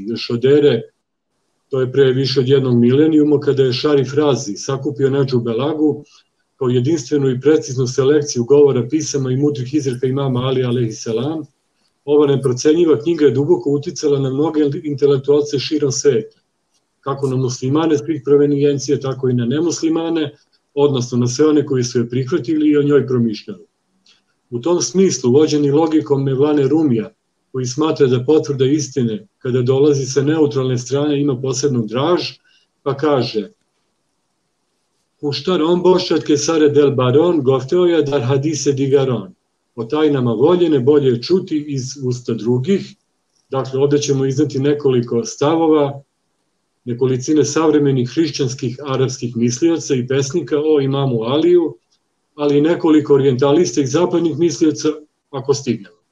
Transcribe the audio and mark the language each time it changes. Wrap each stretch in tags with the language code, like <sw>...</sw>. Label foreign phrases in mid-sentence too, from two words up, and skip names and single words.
<sr>Još od ere, to je pre više od jednog milenijuma, kada je Šarif Razi sakupio Nedžu Belagu kao jedinstvenu i preciznu selekciju govora, pisama i mudrih izreka imama Alija alejhiselam, ova neprocenjiva knjiga je duboko uticala na mnoge intelektualce širom sveta, kako na muslimane svih provenijencije, tako i na nemuslimane, odnosno na sve one koji su je prihvatili i o njoj promišljali. U tom smislu, vođeni logikom Mevlane Rumija, koji smatra da potvrda istine, kada dolazi sa neutralne strane, ima posebnu draž, pa kaže:</sr> <fa>خوشتر آن باشد که سر دلبران گفته آید در حدیث دیگران.</fa> <sr>O tajnama voljene bolje je čuti iz usta drugih. Dakle, ovde ćemo izneti nekoliko stavova, nekolicine savremenih hrišćanskih arapskih mislioca i pesnika o imamu Aliju, ali i nekoliko orijentalista i zapadnih mislioca, ako stignemo.</sr>